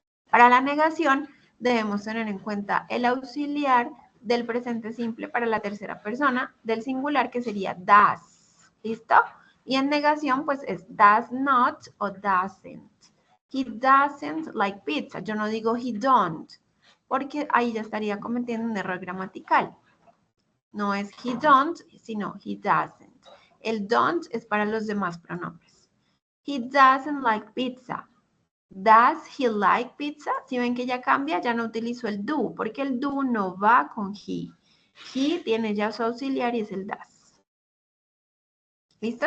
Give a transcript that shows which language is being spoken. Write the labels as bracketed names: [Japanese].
[Spanish] Para la negación, debemos tener en cuenta el auxiliar del presente simple para la tercera persona del singular, que sería does. ¿Listo? Y en negación, pues es does not o doesn't. [English] He doesn't like pizza. [Spanish] Yo no digo he don't, porque ahí ya estaría cometiendo un error gramatical. No es he don't, sino he doesn't. El don't es para los demás pronombres. [English] He doesn't like pizza. Does he like pizza? [Spanish] Si ven que ya cambia, ya no utilizo el do, porque el do no va con he. He tiene ya su auxiliar y es el does. ¿Listo?